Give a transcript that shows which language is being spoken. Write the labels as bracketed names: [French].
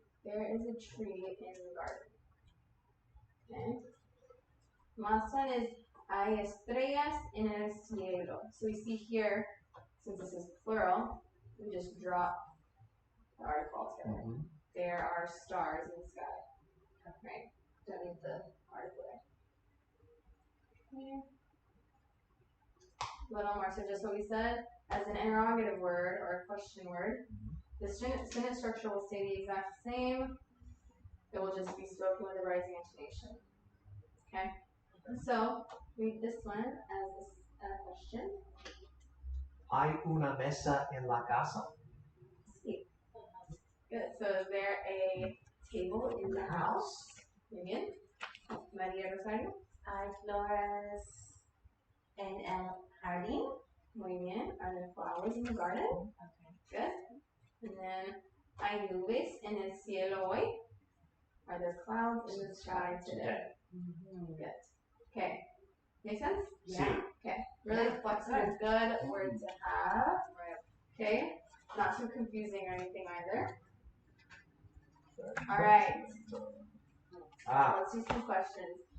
[English] There is a tree in the garden. Okay. Last one is [Spanish] hay estrellas en el cielo. [English] So we see here, since this is plural, we just drop the article altogether. There are stars in the sky. Right? Don't need the article there. Here. A little more. So just what we said, as an interrogative word or a question word, the sentence structure will stay the exact same. It will just be spoken with a rising intonation. Okay? So, read this one as a question. [Spanish] Hay una mesa en la casa. [English] See. Good. So, is there a table in the house? [Spanish] Bien. Maria Rosario. Hay flores en el jardín. Muy bien. [English] Are there flowers in the garden? Okay. Good. [Spanish] And then, hay nubes en el cielo hoy. [English] Are there clouds in the sky today? Good. Okay. Make sense? Yeah. Okay. Really flexible, good word to have. Okay. Not too confusing or anything either. All right. Let's do some questions.